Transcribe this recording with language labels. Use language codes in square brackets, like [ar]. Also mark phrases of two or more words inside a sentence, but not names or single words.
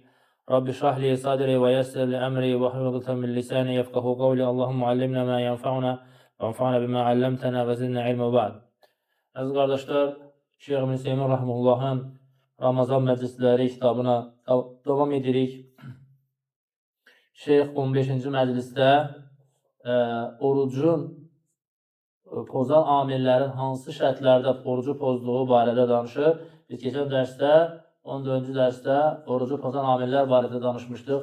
[ar] رب اشرح لي صدري ويسر لي أمري واحلل من لساني يفقهوا قولي. اللهم علمنا ما ينفعنا وانفعنا بما علمتنا وزدنا علما بعد. [tr] Aziz kardeşler, [az] Şeyh İbn Hüseyin Rahimullah'ın Ramazan meclisleri kitabına devam edirik. Şeyh 15-ci məclisdə orucun pozan amillərin hansı şərtlərdə orucu pozduğu barədə danışır. Biz keçən dərsdə, 14-cü dərsdə orucu pozan amillər barədə danışmışdıq.